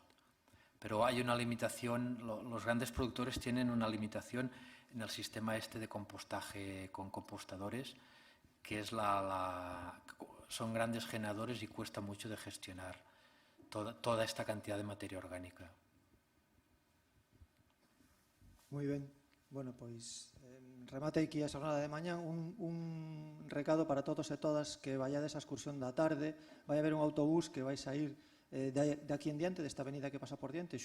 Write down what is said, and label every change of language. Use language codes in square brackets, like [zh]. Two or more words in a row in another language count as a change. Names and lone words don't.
[es] Pero hay una limitación, los grandes productores tienen una limitación en el sistema de compostaje con compostadores, que es son grandes generadores y cuesta mucho de gestionar toda esta cantidad de materia orgánica. [gl] Moi ben. Bueno, pois remate aquí a xornada de mañán. Un recado para todos e todas que vayades a excursión da tarde. Vai haber un autobús que vai sair de aquí en diante, desta avenida que pasa por diante.